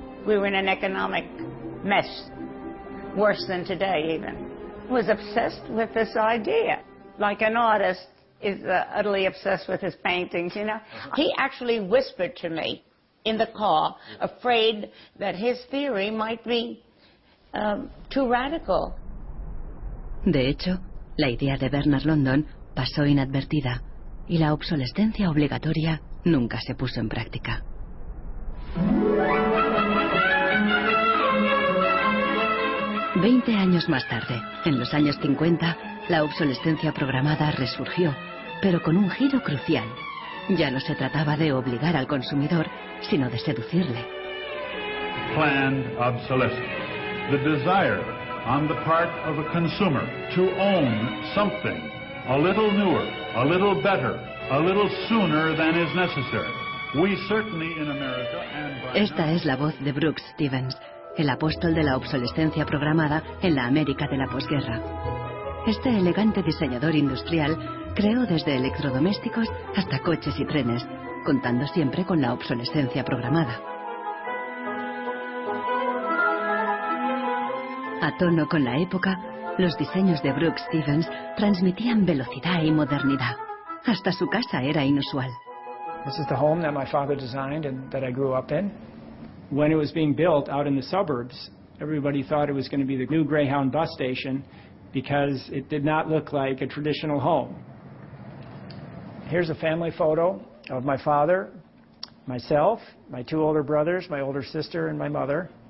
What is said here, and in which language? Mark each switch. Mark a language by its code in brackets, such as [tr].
[en] We were in an economic mess, worse than today even. He was obsessed with this idea, like an artist is utterly obsessed with his paintings, you know. He actually whispered to me in the car, afraid that his theory might be too radical. [es] De hecho, la idea de Bernard London pasó inadvertida y la obsolescencia obligatoria nunca se puso en práctica. 20 años más tarde, en los años 50, la obsolescencia programada resurgió, pero con un giro crucial. Ya no se trataba de obligar al consumidor, sino de seducirle. [en] Planned obsolescence. The desire on the part of a consumer to own something a little newer, a little better, a little sooner than is necessary. We certainly in America and by [es] Esta es la voz de Brooks Stevens, el apóstol de la obsolescencia programada en la América de la posguerra. Este elegante diseñador industrial creó desde electrodomésticos hasta coches y trenes, contando siempre con la obsolescencia programada. A tono con la época, los diseños de Brooks Stevens transmitían velocidad y modernidad. Hasta su casa era inusual. [en] This is the home that my father designed and that I grew up in. When it was being built out in the suburbs, everybody thought it was going to be the new Greyhound bus station because it did not look like a traditional home. Here's a family photo of my father, myself, my two older brothers, my older sister, and my mother.